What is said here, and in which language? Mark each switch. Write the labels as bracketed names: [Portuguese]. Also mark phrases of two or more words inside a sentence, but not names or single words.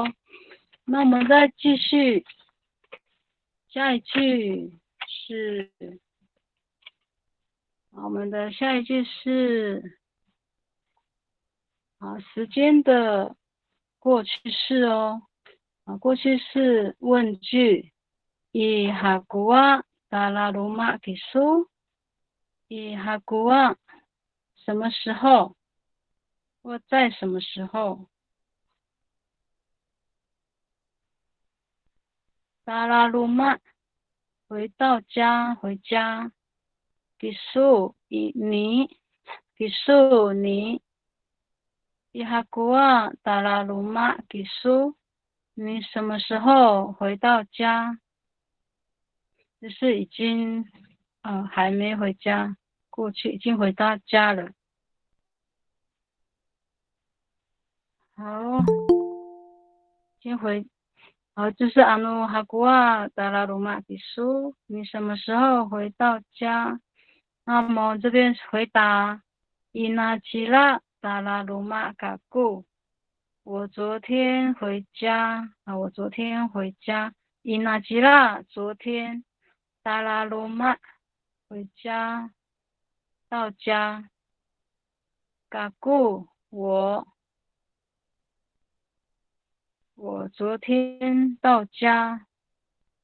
[Chinese] 那我们再继续，下一句是，我们的下一句是，时间的过去式哦。过去式问句。 [Malay] haku wa dalam rumah kisu。 haku wa [Chinese] 什么时候？或在什么时候？ [Malay] dalam rumah [Chinese] 回到家，回家。kisu 你 kisu 你。 [Malay] haku wa dalam rumah kisu [Chinese] 你什么时候回到家？就是已经还没回家，过去已经回到家了。好，先回，就是 [Malay] haku wa dalam rumah kisu [Chinese] 你什么时候回到家？那么这边回答 [Malay] ina jila dalam rumah kaku [Chinese] 我昨天回家我昨天回家。 [Malay] ina jila [Chinese] 昨天。 [Malay] dalam rumah [Chinese] 回家，到家。kaku 我昨天到家。